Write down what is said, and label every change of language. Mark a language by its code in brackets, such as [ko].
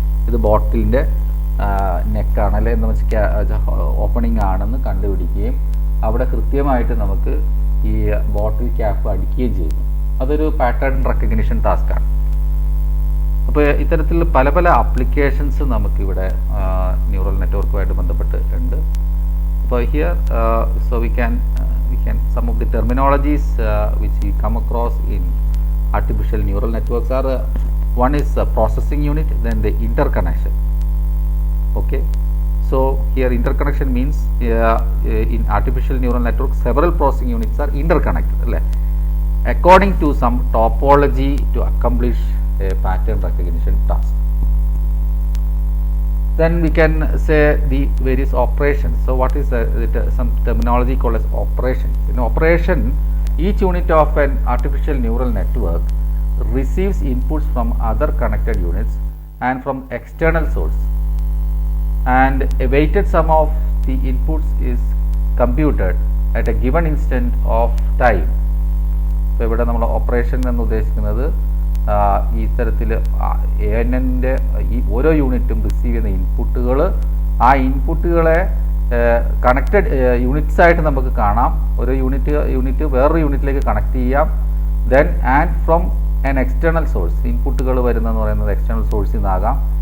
[ml] ഇത് ബോട്ടിലിൻ്റെ നെക്കാണ് അല്ലെ എന്ന് വെച്ചാൽ ഓപ്പണിംഗ് ആണെന്ന് കണ്ടുപിടിക്കുകയും അവിടെ കൃത്യമായിട്ട് നമുക്ക് ഈ ബോട്ടിൽ ക്യാപ്പ് അടിക്കുകയും ചെയ്യുന്നു. അതൊരു പാറ്റേൺ റെക്കഗ്നിഷൻ ടാസ്ക്കാണ്. അപ്പോൾ ഇത്തരത്തിൽ പല പല ആപ്ലിക്കേഷൻസ് നമുക്കിവിടെ ന്യൂറൽ നെറ്റ്വർക്കുമായിട്ട് ബന്ധപ്പെട്ട് ഉണ്ട്. അപ്പോൾ [en] Here so we can some of the terminologies which we come across in artificial neural networks are one is processing unit, then the interconnection. Okay, so here interconnection means in artificial neural network several processing units are interconnected according to some topology to accomplish a pattern recognition task. Then we can say the various operations. So what is some terminology called as operations. In operation, each unit of an artificial neural network receives inputs from other connected units and from external source, and a weighted sum of the inputs is computed at a given instant of time. So [ml] ഇവിടെ നമ്മൾ operation എന്ന് ഉദ്ദേശിക്കുന്നത് ഈ തരത്തിൽ ANNന്റെ ഈ ഓരോ യൂണിറ്റും receive ചെയ്യുന്ന ഇൻപുട്ടുകൾ ആ ഇൻപുട്ടുകളെ കണക്റ്റഡ് യൂണിറ്റ്സ് ആയിട്ട് നമുക്ക് കാണാം. ഒരു യൂണിറ്റ് വേറൊരു യൂണിറ്റിലേക്ക് കണക്ട് ചെയ്യാം. [en] then and from an external source, [ml] ഇൻപുട്ടുകൾ വരുന്നതെന്ന് പറയുന്നത് എക്സ്റ്റേണൽ സോഴ്സിൽ നിന്നാകാം.